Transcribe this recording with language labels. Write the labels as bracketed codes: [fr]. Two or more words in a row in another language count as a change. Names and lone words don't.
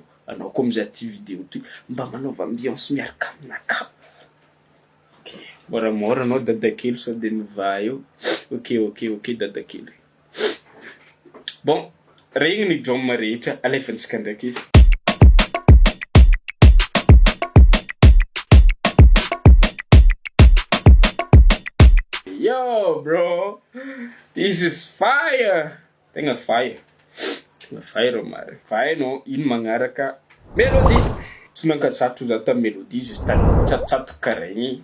[mg] Anao koa mizaha ty vidéo ty mba manaova ambiance miaraka aminakahy. Ok, moramora anao Dada Khely sao de miva eo. Ok Dada Khely. Bon, regny ny drum rehetra alefantsika ndraiky izy. [en] Yo bro, this is fire. [mg] Tegna fire. Fire mare. Fire no ino magnaraka mélodie. Tsy nankazatro za ta mélodie juste tany tsatsato karaha igny.